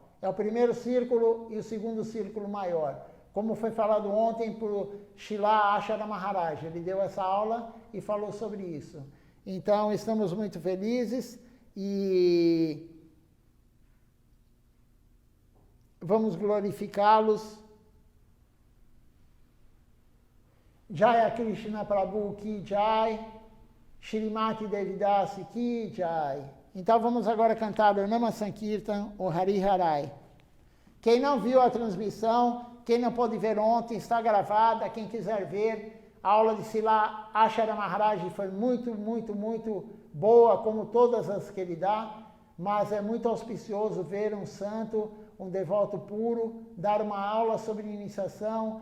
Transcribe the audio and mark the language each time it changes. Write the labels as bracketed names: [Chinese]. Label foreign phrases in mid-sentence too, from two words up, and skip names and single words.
[Portuguese] É o primeiro círculo e o segundo círculo maior. Como foi falado ontem por Srila Ashara Maharaj, ele deu essa aula e falou sobre isso. Então, estamos muito felizes e vamos glorificá-los. [Hindi] जय कृष्ण प्रभु की जय, श्रीमती देवीदासी की जय. [Portuguese] Então vamos agora cantar o Nama Sankirtan, o Hari Harai. Quem não viu a transmissão, quem não pôde ver ontem, está gravada. Quem quiser ver, a aula de Srila Ashara Maharaj foi muito boa, como todas as que ele dá, mas é muito auspicioso ver um santo, um devoto puro, dar uma aula sobre iniciação.